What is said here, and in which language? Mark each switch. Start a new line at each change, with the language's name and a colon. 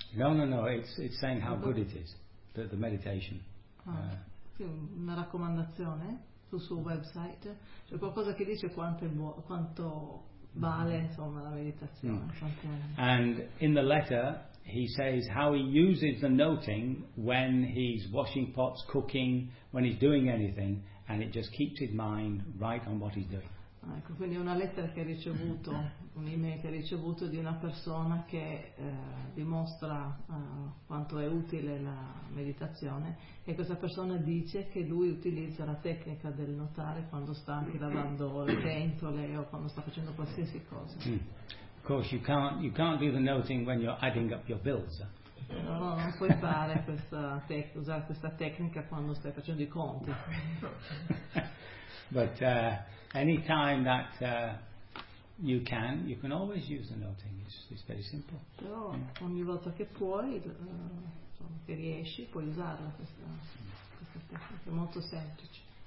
English: No, it's saying how good it is, the meditation.
Italian: Una raccomandazione sul suo website, cioè qualcosa che dice quanto vale insomma la meditazione.
English: And in the letter he says how he uses the noting when he's washing pots, cooking, when he's doing anything, and it just keeps his mind right on what he's doing.
Italian: Ecco, quindi una lettera che ha ricevuto, un'email che ha ricevuto di una persona che dimostra quanto è utile la meditazione, e questa persona dice che lui utilizza la tecnica del notare quando sta anche lavando le pentole o quando sta facendo qualsiasi cosa.
English: Of course you can't do the noting when you're adding up your bills.
Italian: No, non puoi fare usare questa tecnica quando stai facendo i conti.
English: But any time that you can always use the noting. It's very simple.
Italian: Però ogni volta che puoi, che riesci, puoi usarla questa tecnica. È molto semplice.